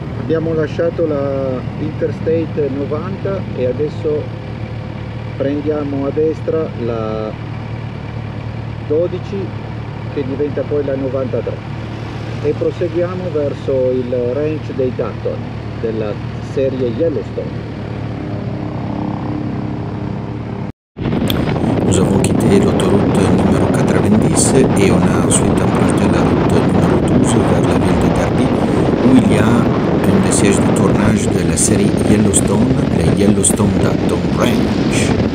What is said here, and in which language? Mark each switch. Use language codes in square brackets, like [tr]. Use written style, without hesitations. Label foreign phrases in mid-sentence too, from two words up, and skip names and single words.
[it] Abbiamo lasciato la Interstate 90 e adesso prendiamo a destra la 12 che diventa poi la 93 e proseguiamo verso il ranch dei Dutton della serie Yellowstone. [fr] Nous avons quitté l'autoroute numéro 90 et on a ensuite emprunté la route numéro 12 vers la ville de Derby où il y a un des sièges de tournage de la série Yellowstone, le Yellowstone Dutton Ranch.